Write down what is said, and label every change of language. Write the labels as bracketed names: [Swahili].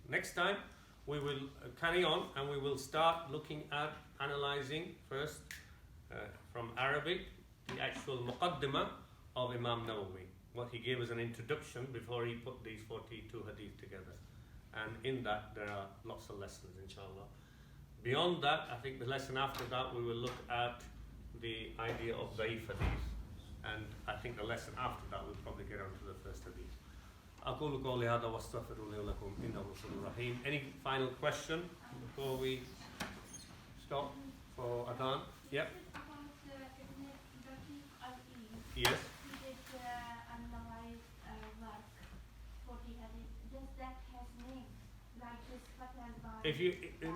[English] Next time, we will carry on and we will start looking at analyzing first from Arabic the actual muqaddimah of Imam Nawawi, what he gave as an introduction before he put these 42 hadith together. And in that there are lots of lessons, inshallah. Beyond that, I think the lesson after that we will look at the idea of da'if hadith, and I think the lesson after that we'll probably get on to the first hadith. [Arabic] أقول قولي هذا واستغفر الله لكم إنه غفور رحيم. [English] Any final question before we stop for adhan? Yep. About Ibn Daqiq al-Eid. Yes. He did analyze work 40 hadith. Does that have name? Like this Fath al-Bari?